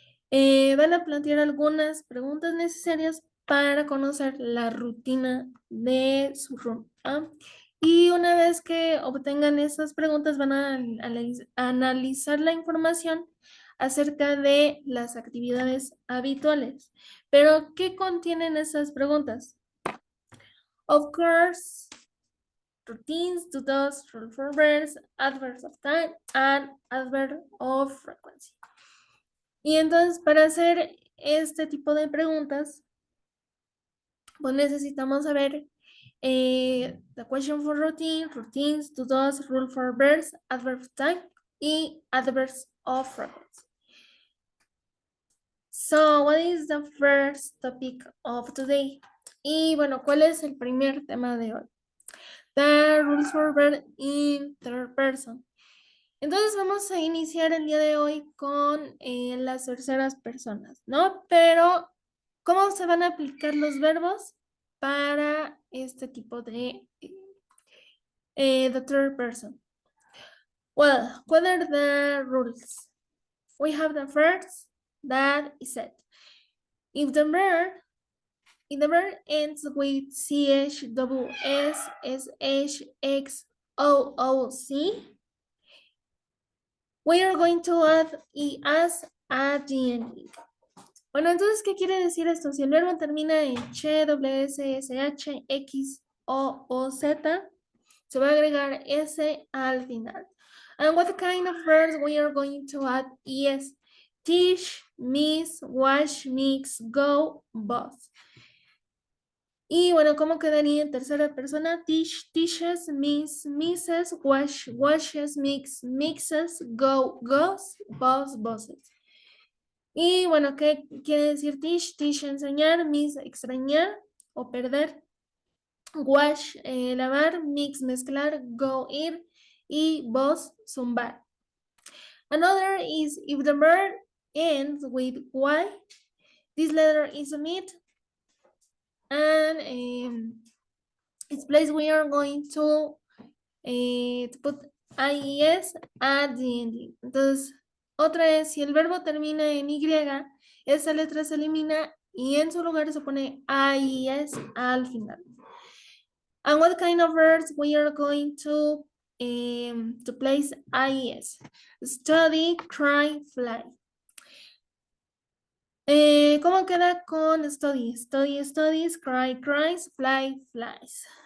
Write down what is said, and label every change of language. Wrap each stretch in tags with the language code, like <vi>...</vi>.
<es>Van a plantear algunas preguntas necesarias para conocer la rutina de su room. Y una vez que obtengan esas preguntas, van a analizar la información acerca de las actividades habituales. Pero, ¿qué contienen esas preguntas?</es> <en>Of course, routines, to-dos, rule for verbs, adverbs of time, and adverb of frequency.</en> <es>Y entonces, para hacer este tipo de preguntas, pues necesitamos saber</es> <en>the question for routine, routines, to-dos, rule for verbs, adverbs of time,</en> <es>y</es> <en>adverbs of frequency. So, what is the first topic of today?</en> <es>Y bueno, ¿cuál es el primer tema de hoy?</es> <en>The rules for verb in third person.</en> <es>Entonces vamos a iniciar el día de hoy con las terceras personas, ¿no? Pero, ¿cómo se van a aplicar los verbos para este tipo de</es> <en>the third person? Well, what are the rules? We have the first that is said. If the verb if the verb ends with ch, double s, sh, x, o, o, c, we are going to add es at the ending.</en> <es>Bueno, entonces, ¿qué quiere decir esto? Si el verbo termina en che, doble s, sh, x, o, z, se va a agregar s al final.</es> <en>And what kind of verbs we are going to add es? Teach, miss, wash, mix, go, both.</en> <es>Y bueno, ¿cómo quedaría en tercera persona?</es> <en>Teach, teaches, miss, misses, wash, washes, mix, mixes, go, goes, both, bosses.</en> <es>Y bueno, ¿qué quiere decir teach? Teach, enseñar, miss, extrañar o perder. Wash, lavar, mix, mezclar, go, ir, y boss, zumbar.</es> <en>Another is if the verb ends with y, this letter is omit, and its place we are going to put IES at the ending.</en> <es>Entonces, otra es, si el verbo termina en Y, esa letra se elimina y en su lugar se pone IES al final.</es> <en>And what kind of verbs we are going to place IES? Study, cry, fly.</en> <es>¿Cómo queda con</es> <en>study? Study, studies, cry, cries, fly, flies.</en>